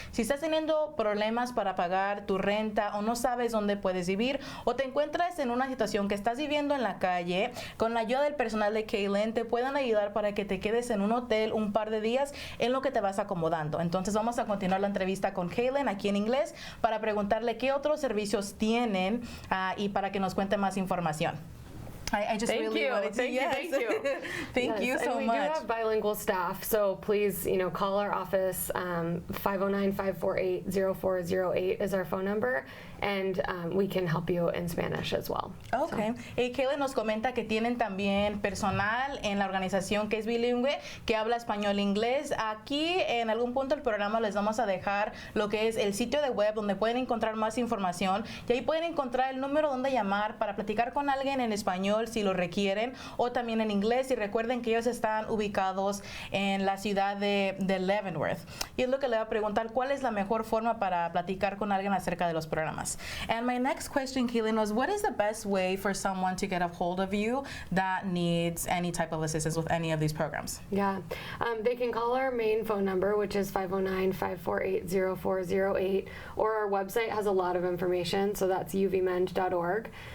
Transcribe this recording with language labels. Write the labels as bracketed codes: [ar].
[es] Si estás teniendo problemas para pagar tu renta, o no sabes dónde puedes vivir, o te encuentras en una situación que estás viviendo en la calle, con la ayuda del personal de Kaylin te pueden ayudar para que te quedes en un hotel un par de días en lo que te vas acomodando. Entonces vamos a continuar la entrevista con Kaylin aquí en inglés para preguntarle qué otros servicios tienen y para que nos cuente más información. [en] I just really wanted to. Thank you. Thank you so We do have bilingual staff, so please, call our office. 509-548-0408 is our phone number, and we can help you in Spanish as well. Okay. [es] Kaylin nos comenta que tienen también personal en la organización que es bilingüe, que habla español e inglés. Aquí en algún punto del programa les vamos a dejar lo que es el sitio de web donde pueden encontrar más información, y ahí pueden encontrar el número donde llamar para platicar con alguien en español español si lo requieren o también en inglés, y recuerden que ellos están ubicados en la ciudad de Leavenworth. Y es lo que le voy a preguntar, ¿cuál es la mejor forma para platicar con alguien acerca de los programas? [en] And my next question, Keelan, was what is the best way for someone to get a hold of you that needs any type of assistance with any of these programs? Yeah, they can call our main phone number, which is 509-548-0408, or our website has a lot of information, so that's uvmend.org.